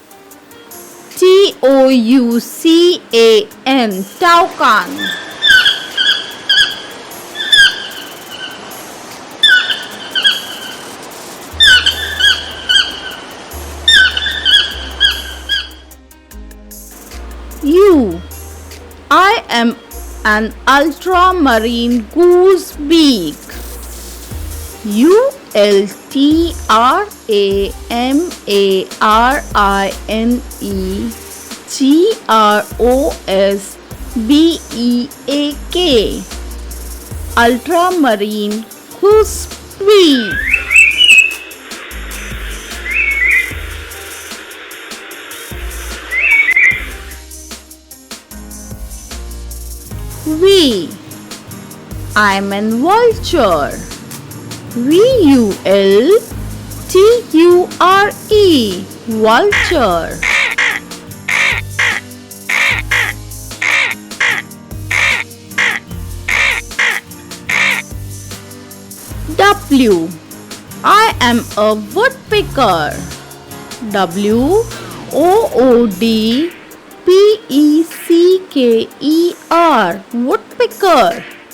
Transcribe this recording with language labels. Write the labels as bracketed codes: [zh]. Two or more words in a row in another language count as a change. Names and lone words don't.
[en] T-O-U-C-A-N, toucan. U. I am an ultramarine goosebeak. U-L-T-R-A-M-A-R-I-N-E-G-R-O-S-B-E-A-K, ultramarine goosebeak. V. I'm an vulture. V-U-L-T-U-R-E, vulture. W. I am a woodpecker. W-O-O-D-P-E-C-K-E-R, woodpecker.